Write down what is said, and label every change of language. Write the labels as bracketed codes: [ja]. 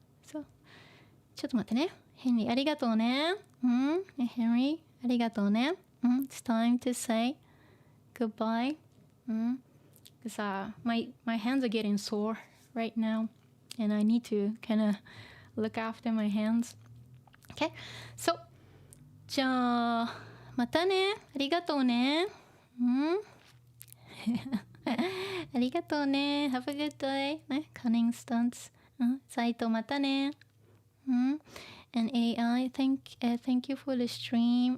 [ja] So ちょっと待ってね。ヘンリーありがとうね。ヘンリーありがとうね。 [en] It's time to say goodbye. Because my hands are getting sore right now, and I need to kind of look after my hands. Okay, so [ja] じゃあまたね。ありがとうね。ありがとうね。 [en] Have a good day. ね、Cunning Stunts. [ja] サイトまたね。 [en] And AI, thank you for the stream.